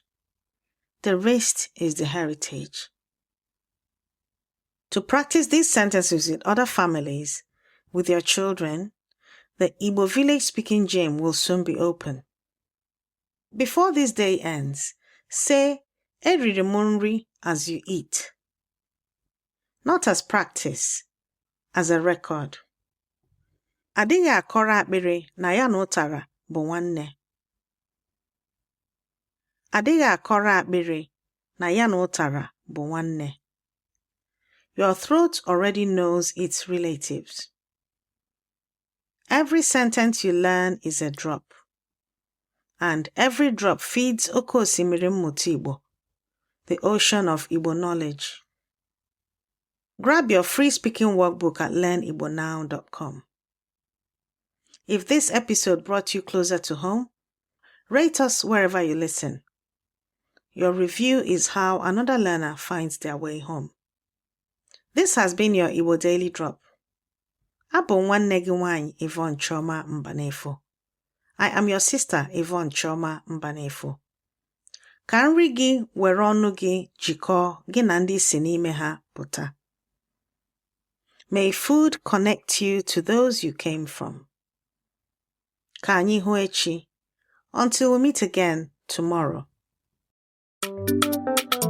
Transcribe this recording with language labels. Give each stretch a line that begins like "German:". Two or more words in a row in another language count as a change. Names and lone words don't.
English: The wrist is the heritage. To practice these sentences with other families, with your children, the Igbo village speaking gym will soon be open. Before this day ends, say
Igbo: Eriri m nri
English: as you eat. Not as practice, as a record.
Igbo: Adịghị akọrọ akpịrị na ya na ụtara bụ nwanne. Adịghị akọrọ akpịrị na ya na ụtara bụ nwanne.
English: Your throat already knows its relatives. Every sentence you learn is a drop. And every drop feeds
Igbo: oke osimiri mmụta Igbo,
English: the ocean of Igbo knowledge. Grab your free speaking workbook at learnigbonow.com. If this episode brought you closer to home, rate us wherever you listen. Your review is how another learner finds their way home. This has been your Igbo Daily Drop.
Igbo: Abụ nwanne gị nwanyị Yvonne Chioma Mbanefo.
English: I am your sister Yvonne Chioma Mbanefo.
Igbo: Ka nri gị were ọnụ gị jikọọ gị na ndị si n'ime ha pụta.
English: May food connect you to those you came from.
Igbo: Ka anyị hụ echi.
English: Until we meet again tomorrow.